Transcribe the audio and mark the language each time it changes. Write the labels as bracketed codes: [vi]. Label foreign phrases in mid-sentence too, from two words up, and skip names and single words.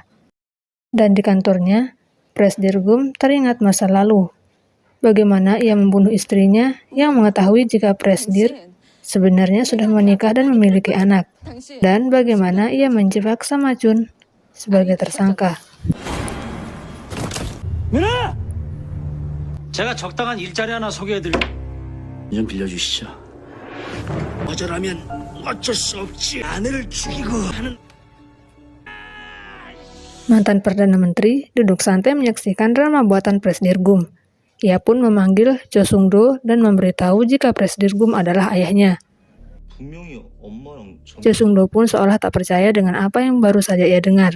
[id] Dan di kantornya, Presdirgum teringat masa lalu. Bagaimana ia membunuh istrinya yang mengetahui jika Presdir sebenarnya sudah menikah dan memiliki anak. Dan bagaimana ia menjebak Samachun sebagai tersangka. [ko] 누나! 제가 적당한 일자리 하나 소개해드릴 좀 빌려주시죠. 거절하면 어쩔 수 없지. 아내를 죽이고 하는. [id] Mantan Perdana Menteri duduk santai menyaksikan drama buatan Presdirgum. Ia pun memanggil Jo Sung-do dan memberitahu jika Presdirgum adalah ayahnya. Jo Sung-do pun seolah tak percaya dengan apa yang baru saja ia dengar.